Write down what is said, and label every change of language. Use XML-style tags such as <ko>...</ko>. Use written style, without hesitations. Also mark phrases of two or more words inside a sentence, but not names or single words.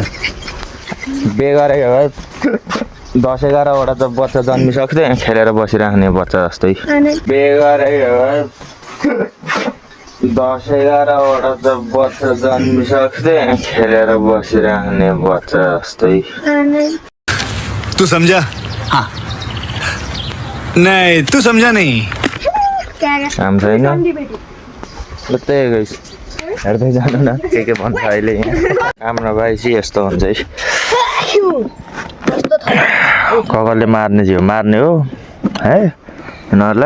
<ne>बेगरे 10-11वटा त बच्चा जन्मिसक्थे खेलेर बसिराख्ने बच्चा जस्तै। बेगरे 10-11वटा त बच्चा जन्मिसक्थे खेलेर बसिराख्ने बच्चा जस्तै।</ne> <hi>तू समझा? हाँ नहीं तू समझा नहीं।</hi> <ne>काम छैन ल त्यही गइस हेर्दै जानु न के भन्छ अहिले हाम्रो भाइसी यस्तो हुन्छ है। ककरले मार्ने जिउ मार्ने हो है यिनीहरूलाई।</ne>